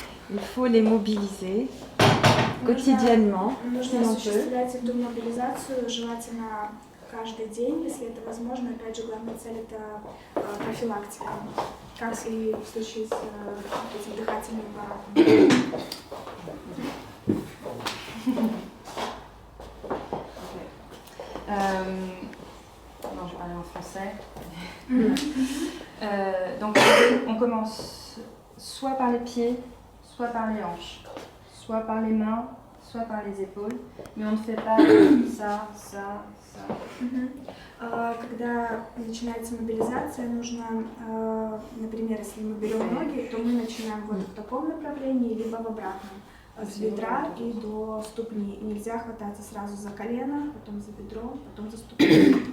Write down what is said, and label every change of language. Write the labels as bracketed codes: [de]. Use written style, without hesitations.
[fr] Il faut les mobiliser quotidiennement. [ru] Нужно осуществлять эту мобилизацию желательно каждый день, если это возможно. Опять же, главная цель – это профилактика, как и в случае с этим дыхательным аппаратом. [fr] Non, je vais parler en français. Donc, on commence soit par les pieds, soit par les hanches, soit par les mains, soit par les épaules, mais on ne fait pas ça, ça, ça. [ru] Когда начинается мобилизация, нужно, например, если мы берем ноги, то мы начинаем вот в таком направлении, либо в обратном. С бедра и до ступни. И нельзя хвататься сразу за колено, потом за бедро, потом за ступню.